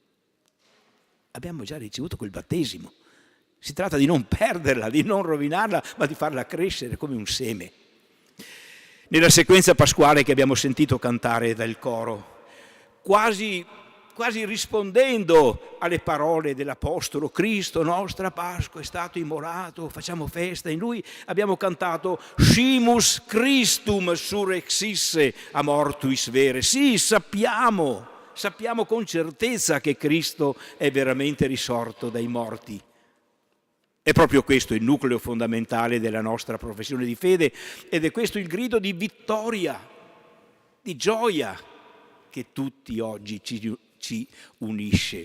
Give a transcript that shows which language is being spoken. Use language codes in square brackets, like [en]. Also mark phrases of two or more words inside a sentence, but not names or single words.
[it] Abbiamo già ricevuto quel battesimo. Si tratta di non perderla, di non rovinarla, ma di farla crescere come un seme. Nella sequenza pasquale che abbiamo sentito cantare dal coro, quasi rispondendo alle parole dell'Apostolo, Cristo, nostra Pasqua, è stato immolato, facciamo festa in Lui, abbiamo cantato [la] Scimus Christum surrexisse a mortuis vere. [it] Sì, sappiamo con certezza che Cristo è veramente risorto dai morti. È proprio questo il nucleo fondamentale della nostra professione di fede ed è questo il grido di vittoria, di gioia che tutti oggi ci unisce.